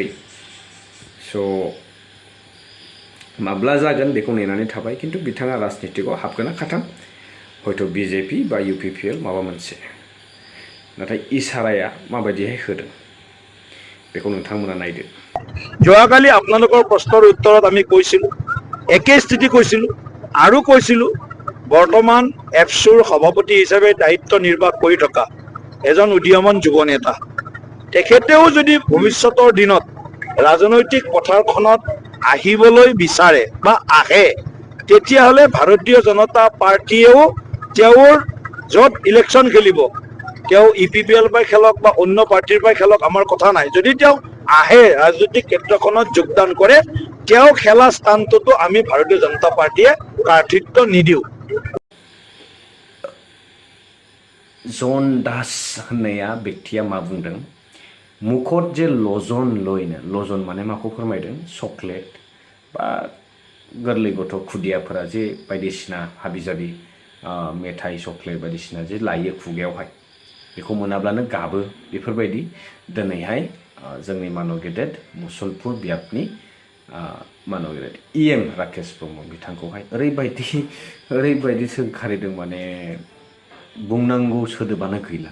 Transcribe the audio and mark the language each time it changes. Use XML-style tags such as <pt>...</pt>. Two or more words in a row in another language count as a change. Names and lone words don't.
<brx>स' माब्ला जागोन बेखौ नेनानै थाबाय, किन्तु बिथाङा राजनितिकआव हाबगोना खाथाम, हयथ' बिजेपि बा इउपिपिएल माबा मोनसे। नाथाय इसाराया माबायदिहाय होदों बेखौ नोंथांमोना नायदो।</brx> <as>যোৱাকালি আপোনালোকৰ প্ৰশ্নৰ উত্তৰত আমি কৈছিলোঁ, একে স্থিতি কৈছিলোঁ আৰু কৈছিলোঁ বৰ্তমান এফচুৰ সভাপতি হিচাপে দায়িত্ব নিৰ্বাহ কৰি থকা এজন উদীয়মান যুৱ নেতা, তেখেতেও যদি ভৱিষ্যতৰ দিনত ৰাজনৈতিক পথাৰখনত আহিবলৈ বিচাৰে বা আহে, তেতিয়াহ'লে ভাৰতীয় জনতা পাৰ্টীয়েও তেওঁৰ য'ত ইলেকশ্যন খেলিব, তেওঁ ইপিপিএল পৰাই খেলক বা অন্য পাৰ্টীৰ পৰাই খেলক, আমাৰ কথা নাই। যদি তেওঁ আহে ৰাজনৈতিক ক্ষেত্ৰখনত যোগদান কৰে, তেওঁ খেলা স্থানটোতো আমি ভাৰতীয় জনতা পাৰ্টীয়ে প্ৰাৰ্থিত্ব নিদিওঁ।</as> <brx>जन दास होननाया व्यक्तिया मा बुंदों, मुखत जे लजन लयनो, लजन माने माखौ फोरमायदों, चक्लेट बा गोरलै गथ' खुदियाफोरा जे बायदिसिना हाबि जाबि मेथाइ चक्लेट बायदिसिना जे लायो खुगायावहाय, बेखौ मोनाब्लानो गाबो, बेफोरबायदि दिनैहाय जोंनि मानव गेदेर मुसलपुर बियाबनि मानव गेदेर इएम राकेश ब्रह्म बिथांखौहाय ओरैबायदि सोंखारिदों, माने बुंनांगौ सोदोबानो गैला।</brx>